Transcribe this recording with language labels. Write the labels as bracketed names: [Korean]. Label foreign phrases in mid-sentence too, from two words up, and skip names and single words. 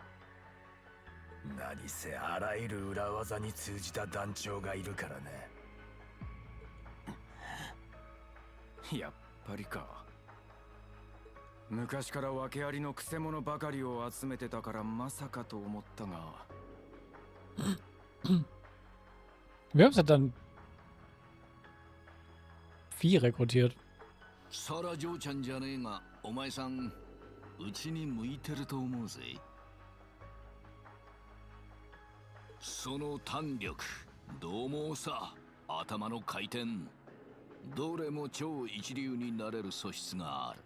[Japanese] 何せあらゆる裏技に通じた団長がいるからね。やっぱりか。昔から訳ありのくせ者ばかりを集めてたからまさかと思ったが。 [German] Wir haben es dann 4 rekrutiert. [Japanese] サラジョーちゃんじゃねえが、お前さんうちに向いてると思うぜ。その胆力、獰猛さ、頭の回転、どれも超一流になれる素質がある。